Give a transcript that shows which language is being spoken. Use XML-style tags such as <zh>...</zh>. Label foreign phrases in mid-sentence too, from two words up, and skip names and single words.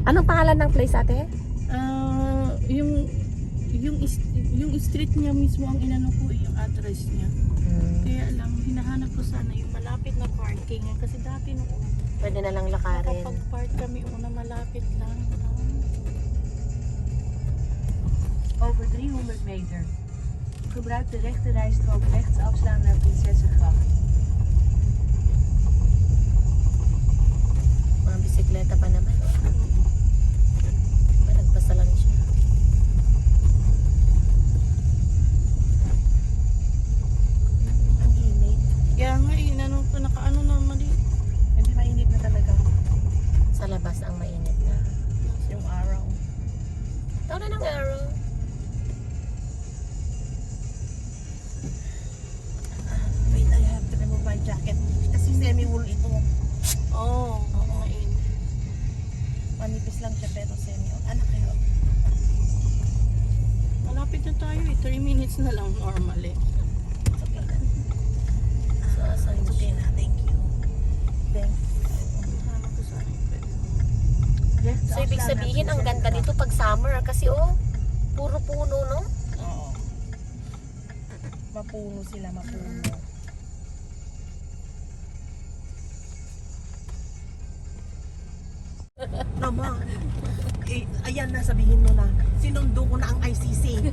<tl>Anong pangalan ng place ate? Yung street niya mismo ang inano ko yung address niya. Kaya lang hinahanap ko sana yung malapit na parking kasi dati noon Pwede na lang lakarin. nakapag-park kami una malapit lang.</tl> <nl>Over 300 meter. Gebruik de rechte rijstrook rechts afslaan naar Prinsessengracht.</nl> <tl>Mga bisikleta pa naman. Nagpasa lang siya. Ang init. Kaya nga inano ko nakaano na mali. Hindi mainit na talaga. Sa labas ang mainit na. Yung araw. Tawag na ng arrow.</tl> <en>Wait, I have to remove my jacket.</en> <tl>Kasi semi-wool ito. Oo, mainit. Manipis lang siya pero semi-wool. Anak kayo. Malapit na tayo eh. 3 minutes na lang normally.</tl> <en>It's okay na.</en> <tl>So, asan</tl> <en>It's okay na. Thank you. Thank you.</en> <tl>Hanap ko sana yung pwede.</tl> <nl>Rechts</nl> <tl>So, ibig</tl> <nl>afslaan naar</nl> <tl>sabihin, ang ganda</tl> <nl>Prinsessengracht.</nl> <tl>dito pag summer. Kasi, oh, puro puno, no? Oo. Mapuno sila, mapuno. Naman. Eh, ayan na, sabihin mo na. Sinundo ko na ang ICC.</tl>